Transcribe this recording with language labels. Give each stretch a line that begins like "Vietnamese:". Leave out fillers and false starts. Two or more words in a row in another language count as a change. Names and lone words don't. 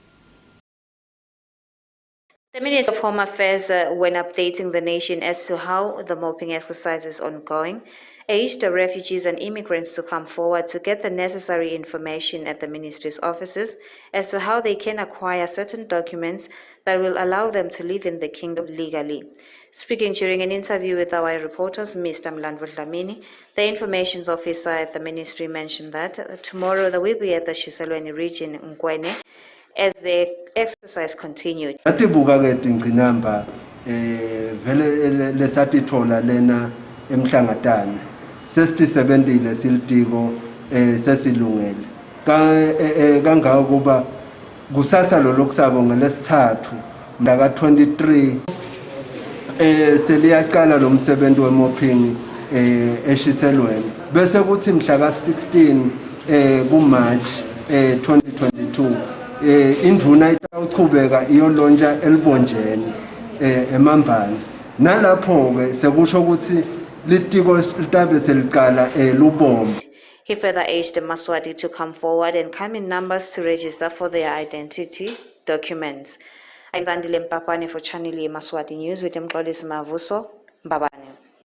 English: The Minister of Home Affairs, when updating the nation as to how the mopping exercise is ongoing, urged the refugees and immigrants to come forward to get the necessary information at the ministry's offices as to how they can acquire certain documents that will allow them to live in the kingdom legally. Speaking during an interview with our reporters, Mr. Mlandvo Dlamini, the information officer at the ministry mentioned that tomorrow they will be at the Shiselweni region in Nkwene as the exercise continued.
Swati: Atibuka ke ingcinamba vele lesatithola lena emhlangatane sesisebenzile silitiko sesilungele kangaka kuba kusasa lo lokusabo ngelesithathu mhla ka23 seliyaqala lo msebenzi wemopping eshiselweni bese kuthi mhla ka16 kuMarch 2022 induna itawuchubeka iyolontsha elibonjeni eMambane nalapho ke sekusho ukuthi litiko litabe seliqala lubombo.
English: He further urged Yemaswati to come forward and come in numbers to register for their identity documents. I'm Zandile Mpapane for Channel Yemaswati News with Mxolisi Mavuso, Mbabane.